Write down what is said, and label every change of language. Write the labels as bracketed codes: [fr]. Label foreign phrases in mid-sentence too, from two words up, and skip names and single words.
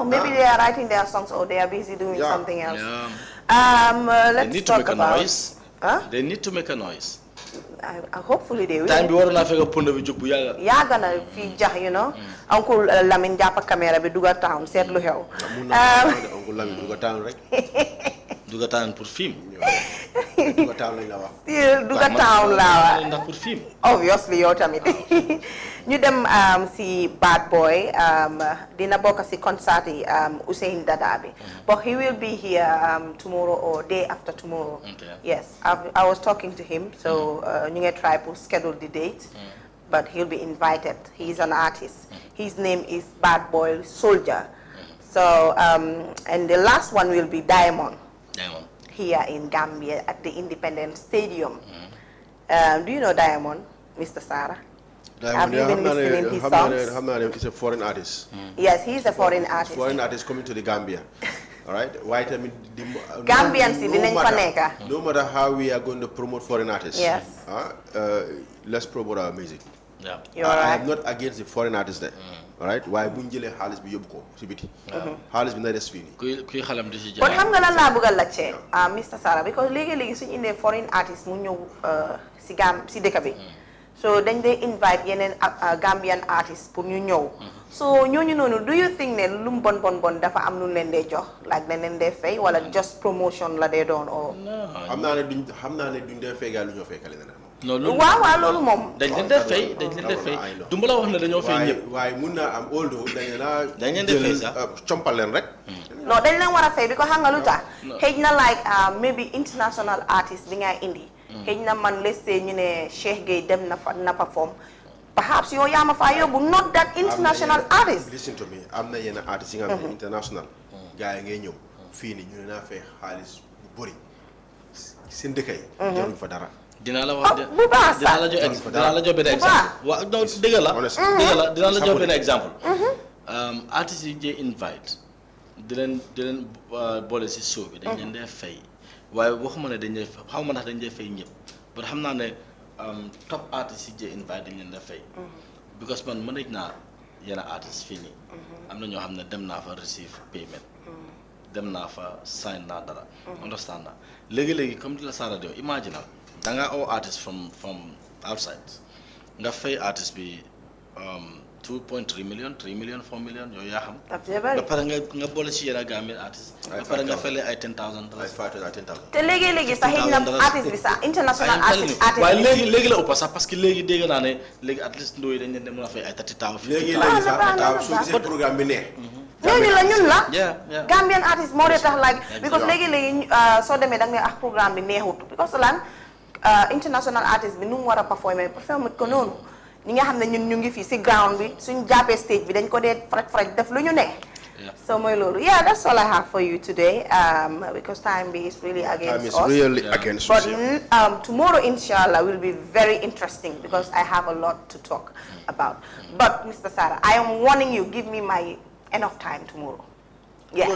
[en] Maybe they are writing their songs or they are busy doing something else. Yeah. Let's They need to talk make a about. noise. Huh? They need to make a noise. Hopefully they will. Time [wo] bi waroon naa fekk punda bi jóg bu yàgga. Yàgg na fi jax, [en] you know. [wo] Uncle Lamine jàpp caméra bi duga town seet lu xew. Uncle Lamine duga town rek. Duga taan [fr] pour film. [wo] Duga town lañ la wax. Still duga town la. Ndax [fr] pour film. [wo] Obviously yow tamit. Ñu dem si Bad Boy dina bokk si concert yi Ousseyn Dada bi. [en] But he will be here tomorrow or day after tomorrow. Okay. Yes, I was talking to him, so [wo] ñu ngi [en] try to schedule the date. But he'll be invited. He's an artist. His name is Bad Boy Soldier. So and the last one will be Diamond. Here in Gambia at the Independence Stadium. Do you know Diamond, Mr. Sarah? Have you been listening to his songs? He's a foreign artist. Yes, he's a foreign artist. Foreign artist coming to the Gambia. All right? Why tell me? [wo] Gambians dinañ fa nekk. [en] No matter how we are going to promote foreign artists. Yes. Let's promote our music. Yeah. You're I right. am not against the foreign artists there. All right? [wo] Why bu ñu jëlee xaalis bi yóbbu ko si biti. Xaalis bi na des fii nii. Kuy xalam di si [en] But [wo] jaay. xam nga lan laa bëgg a laajte Mr. Sarah because léegi-léegi suñu indee [en] foreign artist [wo] mu ñëw si dëkk bi. So dañ dee invite yeneen [en] Gambian artists [wo] pour ñu ñëw. So ñooñu noonu [en] do you think [wo] ne lu mu bon dafa am lu leen dee jox like dañ leen dee fay wala [en] just promotion [wo] la dee doon or. xam naa ne duñ dee feegal lu ñoo fekkale na moom. Non loolu. waaw loolu moom. dañ leen def fay du ma la wax ne dañoo fay ñëpp. waaye mun naa am although dañ leen def fay sax. compal leen rek. non dañ leen war a fay bi ko xam nga lu tax. xëy na [en] like maybe international artist [wo] bi ngay indi. xëy na man [en] let's say [wo] ñu ne Cheikh Gueye dem na perform. Perhaps yow yaa ma faa yóbbu [en] not that international artist. Listen to me [wo] am na yenn artistes yi nga xam ne international. gars yi ngay ñëw fii nii ñu ne naa fay xaalis bu bëri seen dëkk yi. jaruñ fa dara. dinaa la wax bu baax sax dinaa la jox benn exemple. waaw non dëgg la. dinaa la jox benn exemple. artistes yi jee invite di leen boole si show bi dañ leen dee fay waaye waxuma ne dañ dee xaw ma ndax dañ dee fay ñëpp but xam naa ne top artistes yi jee invite dañ leen dee fay. because man mën nañ naa yenn artistes fii nii. am na ñoo xam ne dem naa fa [en] receive payment. [wo] dem naa fa sign naa dara. understand naa léegi comme di la Sarah Dio imaginal da ngaa oo [en] artist from outside [wo] nga fay artist bi 2.3 million 3 million 4 million yooyu yaa xam. ba pare nga boole ci yenn [en] Gambian artist. [wo] ba pare nga fay ay $10,000. te léegi sax xëy na artist bi sax [en] international artist [wo] waaye léegi la ëpp sax [fr] parce que [wo] léegi dégg naa ne léegi [en] at least [wo] ndooy dañ leen mën a fay ay $30,000. léegi sax su gisee programme bi neex. ñun la [en] yeah. Gambian artist [wo] moo dee tax [en] like because [wo] léegi soo demee da nga ne programme bi neexut because lan [en] international artist [wo] bi nu mu war a performer ko noonu ñi nga xam ne ñun ñu ngi fii si ground bi suñ jàppee stage bi dañ ko dee faraj def lu ñu ne. [en] So [wo] mooy loolu [en] that's all I have for you today because time is really against us. Time is really against us. But tomorrow, inshallah, will be very interesting because I have a lot to talk about. But Mr. Sarah, I am warning you, give me my enough time tomorrow. Yes.